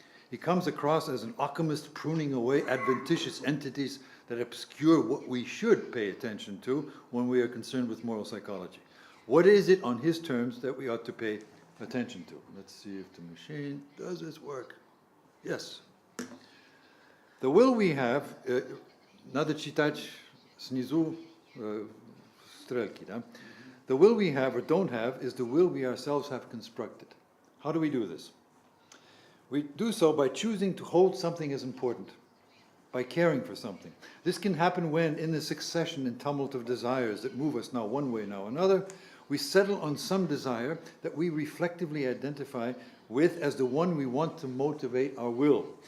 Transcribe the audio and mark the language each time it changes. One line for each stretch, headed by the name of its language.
English: He comes across as an alchemist pruning away adventitious entities that obscure what we should pay attention to when we are concerned with moral psychology. What is it on his terms that we ought to pay attention to? Let's see if the machine does its work. Yes. The will we have,
Russian: надо читать снизу стрелки, да?
English: The will we have or don't have is the will we ourselves have constructed. How do we do this? We do so by choosing to hold something as important, by caring for something. This can happen when, in the succession and tumult of desires that move us now one way, now another, we settle on some desire that we reflectively identify with as the one we want to motivate our will.